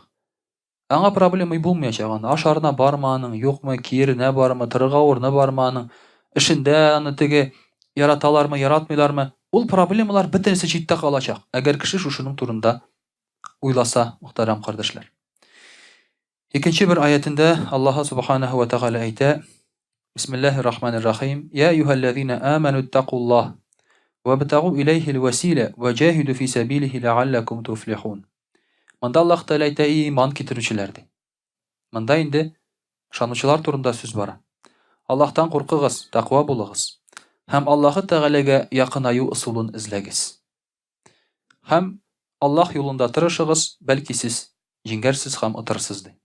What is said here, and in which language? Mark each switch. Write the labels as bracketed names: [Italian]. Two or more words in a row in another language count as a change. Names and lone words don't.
[Tatar] Аңа проблема булмаячак, анда ашарына бармы аның, юкмы, киеренә бармы, торырга урыны бармы аның, эшендә аны теге яраталармы, яратмыйлармы, ул проблемалар бөтенесе читтә калачак. Әгәр кеше шушының турында уйласа, мөхтәрәм кардәшләр. Икенче бер аятында Аллаһ [Arabic] سبحانه وتعالى [Tatar] әйтә: [Arabic] بسم الله الرحمن الرحيم. يا أيها الذين آمنوا اتقوا الله وابتغوا إليه الوسيلة وجاهدوا في سبيله لعلكم تفلحون. [Tatar] Монда Аллаһ Тәгалә әйтә: иман китерүчеләр ди. Монда инде ышанучылар турында сүз бара. Аллаһтан куркыгыз, тақва булыгыз. Һәм Аллаһ Тәгаләгә якынаю ысулын эзләгез. Һәм Аллаһ юлында тырышыгыз, бәлки сез җиңгәрсез һәм утырсыз ди.